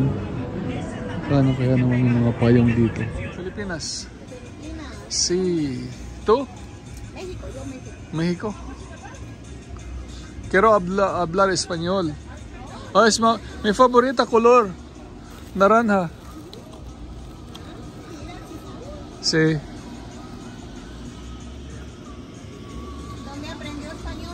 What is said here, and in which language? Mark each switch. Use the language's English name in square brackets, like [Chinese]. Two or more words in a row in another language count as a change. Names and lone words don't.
[Filipino] Paano kaya naman yung mga payong dito? Pilipinas. Si... [Spanish] ¿Tú? México, yo México. México. Quiero hablar español. Oh, es mi favorita color. Naranja. Sí. ¿Dónde aprendió español?